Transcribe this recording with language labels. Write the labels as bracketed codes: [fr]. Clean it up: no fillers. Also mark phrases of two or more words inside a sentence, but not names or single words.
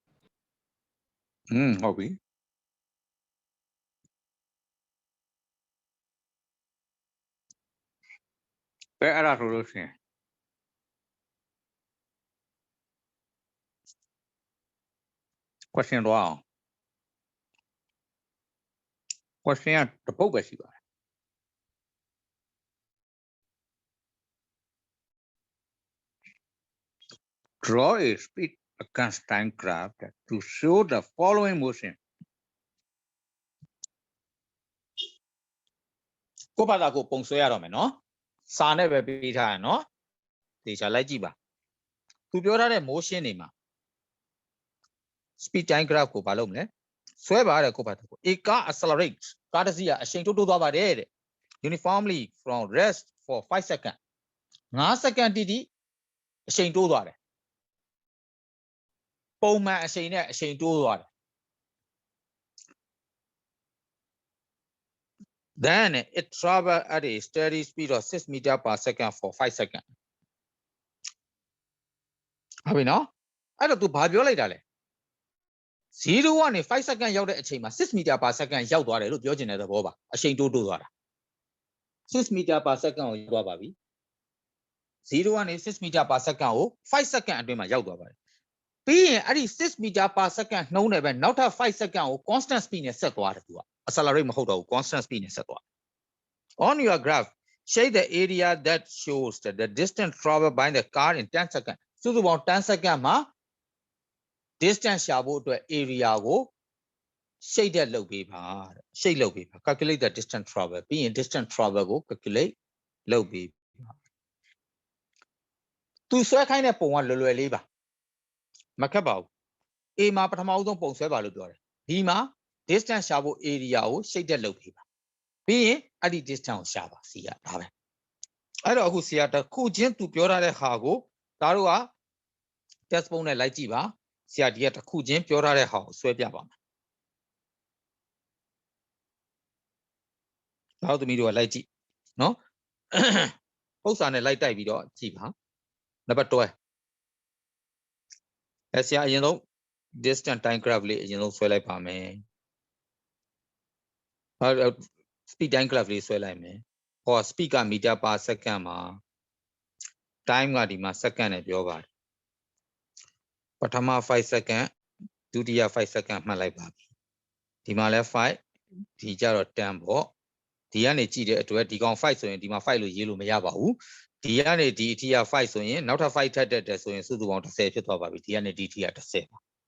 [my] ဟုတ်ပြီဘယ်အဲ့ဒါဆိုလို့ရှိရင် question တော့အောင် [en] question [my] ကတစ်ပုတ်ပဲရှိပါတယ် [en] draw a speed against time graph to show the following motion [my] ကိုဘာသာကိုပုံဆွဲရတော့မယ်နော်စာနဲ့ပဲပေးထားရနော်ဒီချာလိုက်ကြည့်ပါသူပြောထားတဲ့ motion တွေမှာ [en] speed time graph [my] ကိုဘာလုပ်မလဲဆွဲပါတဲ့ကိုဘာသာကို [en] a car accelerates [my] ကားတစ်စီးကအရှိန်တိုးတိုးသွားပါတယ်တဲ့ [en] uniformly from rest for 5 seconds [my] 5 second တိတိအရှိန်တိုးသွားတယ် ပုံမှန်အရှိန်နဲ့အရှိန်တိုးသွားတယ် [en] then it travel at a steady speed of 6 meter per second for 5 seconds [my] ဟုတ်ပြီနော်အဲ့တော့ तू ဘာပြောလိုက်တာလဲ0ကနေ5 second ရောက်တဲ့အချိန်မှာ [en] 6 meter per second [my] ရောက်သွားတယ်လို့ပြောချင်တဲ့သဘောပါအရှိန်တိုးသွားတာ [en] 6 meter per second [my] ကိုရောက်သွားပါပြီ0ကနေ [en] 6 meter per [my] second ကို5 second အတွင်းမှာရောက်သွားပါတယ်ပြီးရင်အဲ့ဒီ [en] 6 meter per second [my] နှုံးတယ်ပဲနောက်ထပ်5 second ကို [en] constant speed [my] နဲ့ဆက်သွားတယ်သူက accelerate မဟုတ်တော့ဘူး [en] constant speed [my] နဲ့ဆက်သွား [en] on your graph shade the area that shows that the distance traveled by the car in 10 seconds [my] စုစုပေါင်း10 second မှာ distance ရှာဖို့အတွက် area ကို shade တဲ့လုပ်ပေးပါတဲ့ shade လုပ်ပေးပါ [en] calculate the distance travel [my] ပြီးရင် [en] distance travel [my] ကို calculate လုပ်ပေးပါ သူဆွဲခိုင်းတဲ့ပုံကလွယ်လေးပါမခက်ပါဘူး A မှာပထမဦးဆုံးပုံဆွဲပါလို့ပြောတယ် B မှာ distance ရှာဖို့ area ကို shade တဲ့လုပ်ပေးပါပြီးရင်အဲ့ဒီ distance ကိုရှာပါ C ကဒါပဲအဲ့တော့အခု C ကတစ်ခုချင်းသူပြောထားတဲ့ဟာကိုဒါတို့က test ပုံနဲ့လိုက်ကြည့်ပါ C ကဒီကတစ်ခုချင်းပြောထားတဲ့ဟာကိုဆွဲပြပါမယ် ဒါတို့သမီးတို့ကလိုက်ကြည့်နော်ပု္ပ္ပစာနဲ့လိုက်တိုက်ပြီးတော့ကြည့်ပါနံပါတ်12ဆရာအရင်ဆုံး [en] distance time graph [my] လေးအရင်ဆုံးဆွဲလိုက်ပါမယ် [en] speed time graph [my] လေးဆွဲလိုက်မယ်ဟော speed က [en] meter per second [my] မှာ time ကဒီမှာ second နဲ့ပြောပါတယ်ပထမ5 second ဒုတိယ5 second မှတ်လိုက်ပါပြီဒီမှာလဲ5ဒီကြတော့10ပေါ့ဒီကနေကြည့်တဲ့အတွက်ဒီကောင်5ဆိုရင်ဒီမှာ5လို့ရေးလို့မရပါဘူးဒီကနေဒီအထိက5ဆိုရင်နောက်ထပ်5ထပ်တက်တယ်ဆိုရင်စုစုပေါင်း10ဖြစ်သွားပါပြီဒီကနေဒီအထိက10ပါ